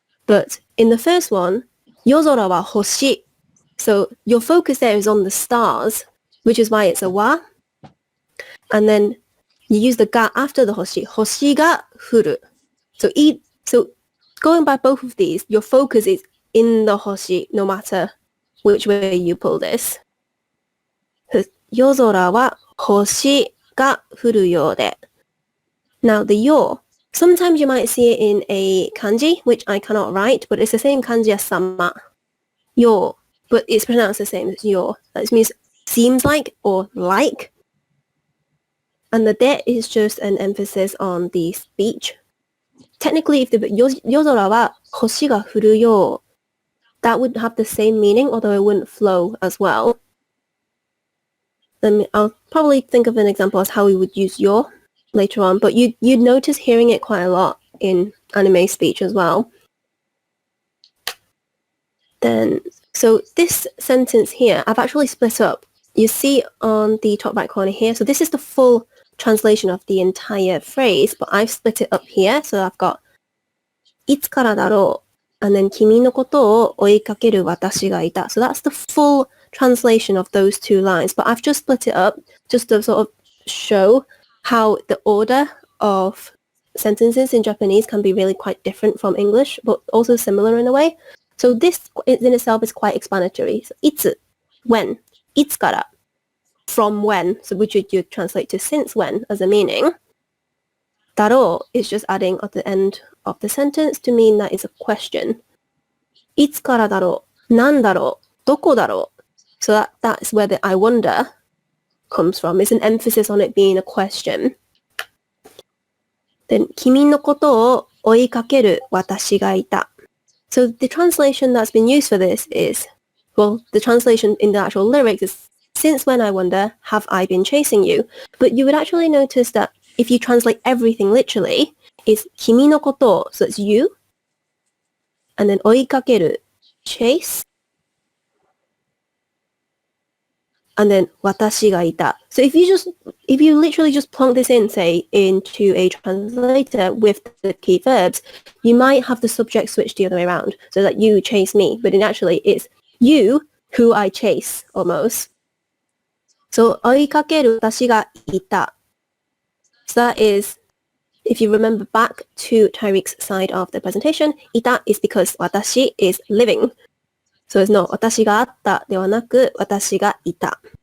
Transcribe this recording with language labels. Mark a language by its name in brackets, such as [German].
[English] But in the first one, [Japanese] 夜空は星. [English] So your focus there is on the stars, which is why it's a wa. And then you use the ga after the hoshi. Hoshi ga furu. So going by both of these, your focus is in the hoshi, no matter which way you pull this. [Japanese] 夜空は星が降るようで. [English] Now the yo, sometimes you might see it in a kanji, which I cannot write, but it's the same kanji as sama. Yo, but it's pronounced the same as yo. That means seems like or like. And the de is just an emphasis on the speech. Technically, if the [Japanese] 夜空は星が降るよう [English] that would have the same meaning, although it wouldn't flow as well. Then I'll probably think of an example as how we would use your later on, but you'd notice hearing it quite a lot in anime speech as well. Then, so this sentence here, I've actually split up. You see on the top right corner here, so this is the full translation of the entire phrase, but I've split it up here. So I've got [Japanese] いつからだろう [English] and then [Japanese] 君のことを追いかける私がいた. [English] So that's the full translation of those two lines, but I've just split it up just to sort of show how the order of sentences in Japanese can be really quite different from English, but also similar in a way. So this in itself is quite explanatory. So, いつ, when, いつから, from when, so which you translate to since when as a meaning. だろう is just adding at the end of the sentence to mean that it's a question. [Japanese] いつからだろう, なんだろう, どこだろう. [English] So that's where the I wonder comes from. It's an emphasis on it being a question. [Japanese] Then 君のことを追いかける私がいた. [English] So the translation that's been used for this is, well, the translation in the actual lyrics is, since when I wonder, have I been chasing you? But you would actually notice that if you translate everything literally, it's 君のこと, so it's you, and then 追いかける, chase, and then 私がいた. So if you literally just plonk this in, say, into a translator with the key verbs, you might have the subject switch the other way around, so that you chase me, but actually it's you who I chase, almost. [Japanese] So 追いかける私がいた. [English] So that is, if you remember back to Tyreek's side of the presentation, いた is because 私 is living. So it's not [Japanese] 私があったではなく私がいた。